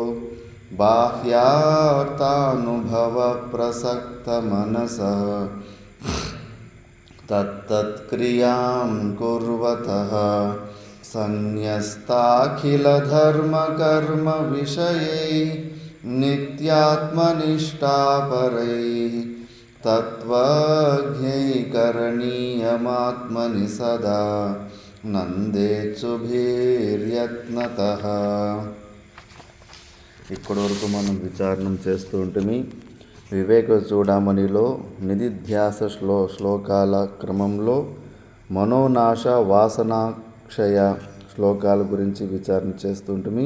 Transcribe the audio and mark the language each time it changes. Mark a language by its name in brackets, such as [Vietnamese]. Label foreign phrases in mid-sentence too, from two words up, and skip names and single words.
[Sanskrit] बाह्यार्थानुभवप्रसक्तमनसः तत्तत्क्रियां कुर्वतः सन्न्यस्ताखिलधर्मकर्मविषयैः नित्यात्मनिष्ठापरैः तत्त्वज्ञैः करणीयमात्मनि सदा నందేచ్చుభిర్యత్నతః. [Telugu] ఇప్పటి వరకు మనం విచారణం చేస్తూ ఉంటుంది. వివేక చూడామణిలో నిధిధ్యాస శ్లోకాల క్రమంలో మనోనాశ వాసనాక్షయ శ్లోకాల గురించి విచారణ చేస్తూ ఉంటుంది.